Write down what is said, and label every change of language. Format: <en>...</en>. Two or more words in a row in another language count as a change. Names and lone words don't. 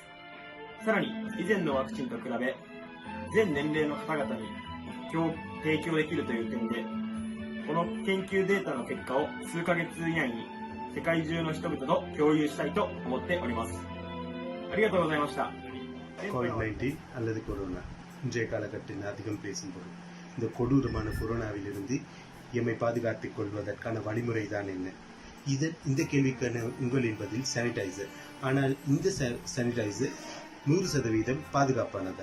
<ja>さらに以前のワクチンと比べ全年齢の方々に提供できるという点で、この研究データの結果を数ヶ月以内に世界中の人々と共有したいと思っております。ありがとうございました。</ja> <ta>COVID-19 அல்லது கொரோனா இன்றைய காலகட்டத்தில் அதிகம் பேசும் பொருள். இந்த கொடூரமான கொரோனாவிலிருந்து எம்மை பாதுகாத்துக் கொள்வதற்கான வழிமுறை தான் என்ன? இந்த கேள்விக்கான உங்களின் பதில் சானிடைசர். ஆனால் இந்த சானிடைசர் 100% பாதுகாப்பானதா?</ta>